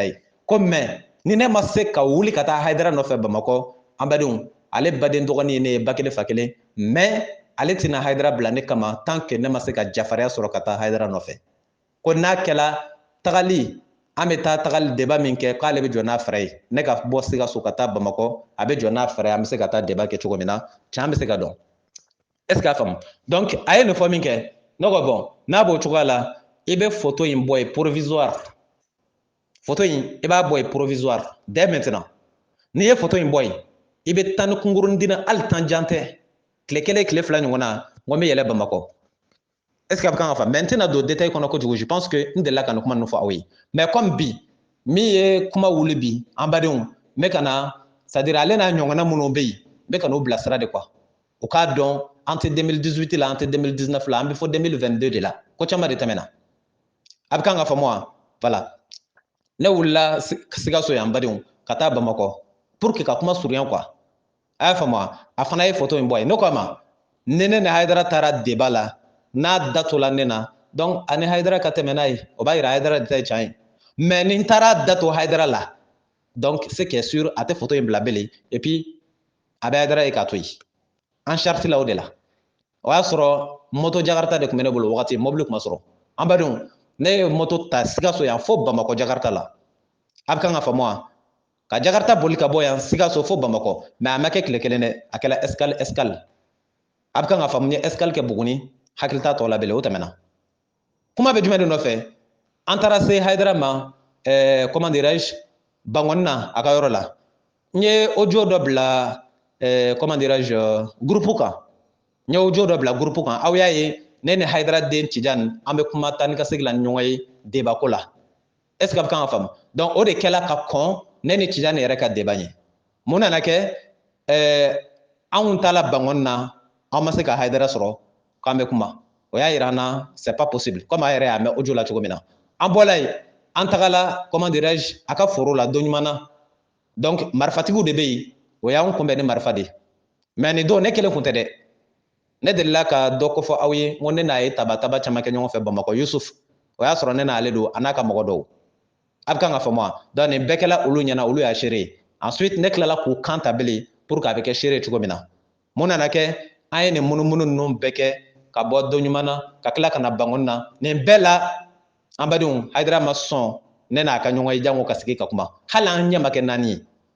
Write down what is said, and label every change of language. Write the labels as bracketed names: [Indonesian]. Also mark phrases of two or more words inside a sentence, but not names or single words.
[Bambara] ye ko mais ni ne ma se ka wuli ka taa Haidara nɔfɛ Bamakɔ an badenw ale baden dɔgɔnin ye ne ye ba kelen fa kelen mais ale tɛna Haidara bila ne kama tant que ne ma se ka jafariya sɔrɔ ka taa Haidara nɔfɛ ko n'a kɛla tagali an bɛ taa tagali débat min kɛ k'ale bɛ jɔ n'a fɛɛrɛ ye ne ka bɔ Sikaso ka taa Bamakɔ a bɛ jɔ n'a fɛɛrɛ ye an bɛ se ka taa débat kɛ cogo min na tiɲɛ an bɛ se ka dɔn [French] est ce que [Bambara] a faamu donc a ye nin fɔ min kɛ ne ko bon n'a b'o cogoya la i bɛ photo in bɔ yen provisoire photo in i b'a bɔ yen [French] provisoire dès maintenant [Bambara] n'i ye photo in bɔ yen i bɛ taa ni kunkurunin dina hali tan jan tɛ tile kelen tile fila ɲɔgɔn na n ko n bɛ yɛlɛ Bamakɔ [French] est ce que [Bambara] a bɛ kan ka faamu mais n tɛna don détail kɔnɔ kojugu [French] je pense que [Bambara] n delila ka nin kuma ninnu fɔ aw ye [French] mais comme [Bambara] bi min ye kuma wuli bi an badenw n bɛ ka na [French] c'est à dire [Bambara] ale n'a ɲɔgɔnna minnu bɛ yen n bɛ ka n'o bila sira [French] de quoi [Bambara] u k'a dɔn an tɛ 2018 la an tɛ 2019 la an bɛ fɔ 2022 de la ko caman de tɛmɛna a bɛ kan ka faamu wa voilà ne wulila Sikaso yan badenw ka taa Bamakɔ [French] pour que [Bambara] ka kuma surunya quoi a y'a faamu a fana ye photo in bɔ yen ne ko ma ni ne ni Haidara taara débat la n'a da to la ne na donc ani Haidara ka tɛmɛ n'a ye o b'a yira Haidara de ta ye tiɲɛ ye mais ni n taara da to Haidara la [French] donc c'est qui est sûr [Bambara] a tɛ photo in bila bilen [French] et puis [Bambara] a bɛ Haidara ye k'a to yen an charte la o de la o y'a sɔrɔ moto Jakarta de tun bɛ ne bolo wagati mobili tun ma sɔrɔ an badenw ne ye moto ta Sikaso yan fo Bamakɔ Jakarta la a bɛ kan ka faamu wa ka Jakarta boli ka bɔ yan Sikaso fo Bamakɔ mais a ma kɛ tile kelen dɛ a kɛra escale a bɛ kan ka faamu n ye escale kɛ Buguni hakili t'a tɔ la bilen o tɛmɛna kuma bɛ jumɛn de nɔfɛ an taara se Haidara ma [French] comment dirais-je [Bambara] Bangɔni na a ka yɔrɔ la n ye audio dɔ bila [French] comment dirais-je [Bambara] groupe kan n ye audio dɔ bila groupe kan aw y'a ye ne ni Haidara den Tijani an bɛ kuma taa ni ka segin la ni ɲɔgɔn ye débat ko la [French] est ce que [Bambara] a bɛ kan ka faamu donc o de kɛla ka kɔn ne ni Tijani yɛrɛ ka débat ɲɛ mun nana kɛ anw taala Bangɔni na an ma se ka Haidara sɔrɔ k'an bɛ kuma o y'a yira an na [French] c'est pas possible comme [Bambara] a yɛrɛ y'a mɛn audio la cogo min na an bɔla yen an tagala [French] comment dirais-je [Bambara] a ka foro la don ɲuman na donc marifatigiw de bɛ yen o y'anw kunbɛn ni marifa de mais nin don ne kelen kun tɛ dɛ ne delila ka dɔ kofɔ aw ye n ko ne n'a ye taba caman kɛ ɲɔgɔn fɛ Bamakɔ Yusuf o y'a sɔrɔ ne n'ale don a n'a ka mɔgɔ dɔw a bɛ kan ka faamu wa donc nin bɛɛ kɛla olu ɲɛna olu y'a seere ye ensuite ne tilala k'u kan ta bilen [French] pour que [Bambara] a bɛ kɛ seere cogo min na mun nana kɛ an ye nin munumunu ninnu bɛɛ kɛ ka bɔ don ɲuman na ka tila ka na Bangɔni na nin bɛɛ la an badenw Haidara ma sɔn ne n'a ka ɲɔgɔn ye jango ka sigi ka kuma hali an ɲɛ ma kɛ naani ye